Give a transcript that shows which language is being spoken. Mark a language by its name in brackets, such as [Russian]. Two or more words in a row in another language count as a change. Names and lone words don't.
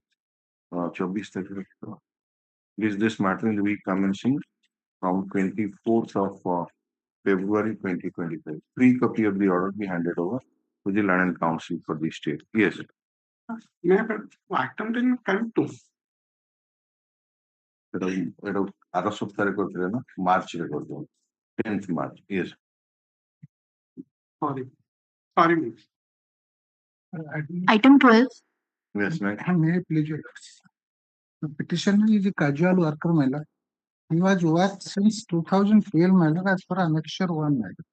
[Hindi] 24 tarikh. [English] This matter in the week commencing from 24th of February 2025. Free copy of the order be handed over to the Land Council for the state. Yes. Item didn't come to. [Odia] ଆର ସପ୍ତାହରେ କରିଥିଲେ ନା ମାର୍ଚ୍ଚରେ କରିଥିଲେ [English] 10th March. Yes. Sorry. Item 12. Yes, ma'am. May I please you? The petitioner is a casual worker, my lord. He was worked since 2012, my lord, as per annexure 1, my lord.